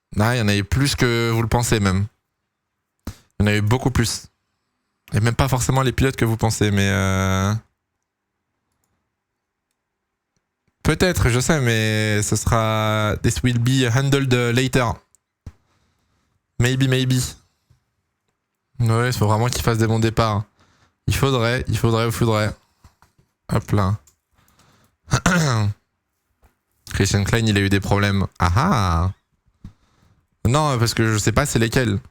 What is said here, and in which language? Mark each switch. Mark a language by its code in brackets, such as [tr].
[fr] Ah, il y en a eu plus que vous le pensez même. Il y en a eu beaucoup plus. Et même pas forcément les pilotes que vous pensez, mais... Peut-être, je sais, mais ce sera... [en] This will be handled later. Maybe, maybe. [fr] Ouais, il faut vraiment qu'il fasse des bons départs. Il faudrait. Hop là. Christian Klein, il a eu des problèmes. Ah ah. Non, parce que je sais pas c'est lesquels.